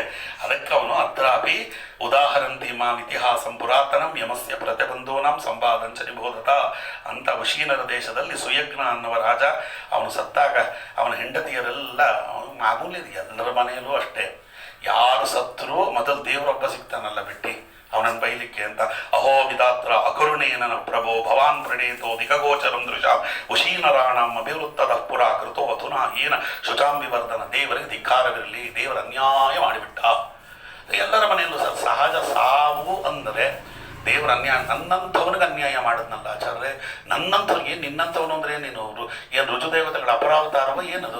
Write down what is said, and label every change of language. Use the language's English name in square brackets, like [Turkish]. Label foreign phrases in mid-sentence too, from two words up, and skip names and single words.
[Kannada] ಅದಕ್ಕೆ ಅವನು [Sanskrit] ಅತ್ರಾಪಿ ಉದಾಹರಂತಿ ಮಾಂ ಇತಿಹಾಸಂ ಪುರಾತನಂ ಯಮಸ್ಯ ಪ್ರತಿಬಂಧೂನಾಂ ಸಂವಾದಂಚ ನಿಬೋಧತ ಅಂತ. [Kannada] ವಶೀನರ ದೇಶದಲ್ಲಿ ಸುಯಜ್ಞ ಅನ್ನುವ ರಾಜ, ಅವನು ಸತ್ತಾಗ ಅವನ ಹೆಂಡತಿಯರೆಲ್ಲ, ಮಾಮೂಲಿ ಎಲ್ಲರ ಮನೆಯಲ್ಲೂ ಅಷ್ಟೇ, ಯಾರು ಸತ್ರು ಮೊದಲು ದೇವರೊಬ್ಬ ಸಿಗ್ತಾನಲ್ಲ ಬಿಟ್ಟು ಅವನನ್ನು ಬೈಲಿಕ್ಕೆ ಅಂತ. [Sanskrit] ಅಹೋ ವಿಧಾತ್ರ ಅಕರುಣೇನ ಪ್ರಭೋ ಭವಾನ್ ಪ್ರಣೇತೋ ದಿಗಗೋಚರಂ ದೃಶಾಂ ಉಶೀನರಾಣಾಂ ಅಭಿವೃತ್ತದ ಪುರ ಕೃತೋ ಅಧುನಾ ಏನ ಶುಚಾಂಬಿವರ್ಧನ. [Kannada] ದೇವರಿಗೆ ಧಿಕ್ಕಾರವಿರಲಿ, ದೇವರ ಅನ್ಯಾಯ ಮಾಡಿಬಿಟ್ಟ. ಎಲ್ಲರ ಮನೆಯಲ್ಲೂ ಸಹಜ ಸಾವು ಅಂದರೆ ದೇವರ ಅನ್ಯಾಯ. ನನ್ನಂಥವನಿಗೆ ಅನ್ಯಾಯ ಮಾಡಿದ್ನಲ್ಲ ಆಚಾರ್ಯ, ನನ್ನಂಥವ್ರಿಗೆ. ನಿನ್ನಂಥವನು ಅಂದ್ರೆ ನೀನು ಏನು ರುಜುದೇವತೆಗಳ ಅಪರಾವತಾರವ ಏನದು?